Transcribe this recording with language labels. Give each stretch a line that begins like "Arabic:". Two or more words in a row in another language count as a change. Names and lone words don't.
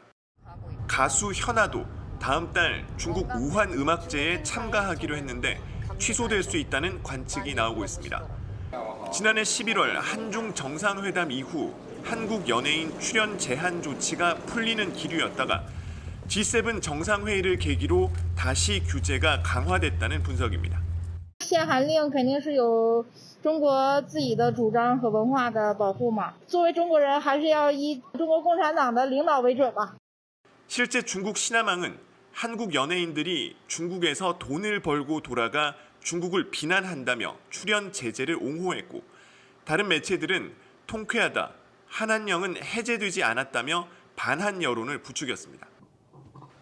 Korean: 가수 현아도 다음 달 중국 우한 음악제에 참가하기로 했는데 취소될 수 있다는 관측이 나오고 있습니다. 지난해 11월 한중 정상회담 이후 한국 연예인 출연 제한 조치가 풀리는 기류였다가 G7 정상회의를 계기로 다시 규제가 강화됐다는 분석입니다.
Chinese: 限韩令肯定是有中国自己的主张和文化的保护嘛。作为中国人，还是要以中国共产党的领导为准吧。
Korean: 실제 중국 신화망은 한국 연예인들이 중국에서 돈을 벌고 돌아가 중국을 비난한다며 출연 제재를 옹호했고 다른 매체들은 통쾌하다, 한한령은 해제되지 않았다며 반한 여론을 부추겼습니다.